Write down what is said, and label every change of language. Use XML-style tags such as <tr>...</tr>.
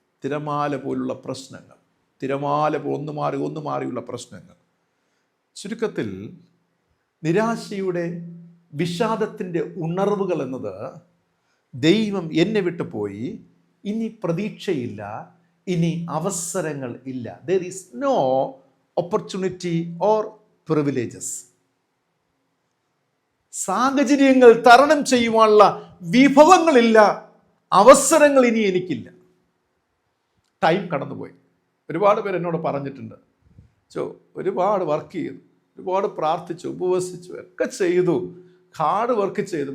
<ml>തിരമാല പോലുള്ള പ്രശ്നങ്ങൾ, തിരമാല ഒന്ന് മാറിയുള്ള പ്രശ്നങ്ങൾ. ചുരുക്കത്തിൽ നിരാശയുടെ, വിഷാദത്തിൻ്റെ ഉണർവുകൾ എന്നത് ദൈവം എന്നെ വിട്ടു പോയി, ഇനി പ്രതീക്ഷയില്ല, ഇനി അവസരങ്ങൾ ഇല്ല.</ml> <en>there is no opportunity or privileges.</en> <ml>സാഹചര്യങ്ങൾ തരണം ചെയ്യുവാനുള്ള വിഭവങ്ങളില്ല, അവസരങ്ങൾ ഇനി എനിക്കില്ല. ടൈം കടന്നുപോയി. ഒരുപാട് പേര് എന്നോട് പറഞ്ഞിട്ടുണ്ട്, ഒരുപാട് വർക്ക് ചെയ്തു, ഒരുപാട് പ്രാർത്ഥിച്ചു, ഉപവസിച്ചു, ഒക്കെ ചെയ്തു, ഹാർഡ് വർക്ക് ചെയ്തു.</ml>